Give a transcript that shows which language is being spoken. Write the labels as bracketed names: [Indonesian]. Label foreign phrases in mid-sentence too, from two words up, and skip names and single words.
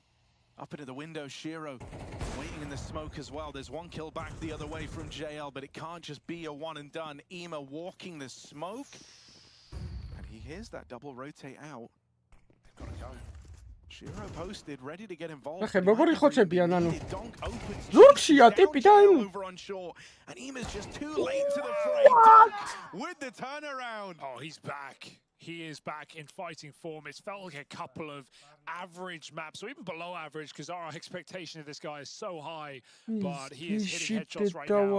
[English] Up into the window, Shiro waiting in the smoke as well. There's one kill back the other way from JL, but it can't just be a one and done. Ema walking the smoke. And he hears that double rotate out. They've got to go. Shiro posted, ready to get involved. [Georgian] ახე როგორ იხოცებიან ანუ ზურგშია ტიპი და იმ [English] Over on shore, and Ema's just too late to the fray. With the turnaround. Oh, he's back. He is back in fighting form. It's felt like a couple of average maps, or even below average, because our expectation of this guy is so high. But he is hitting headshots right now.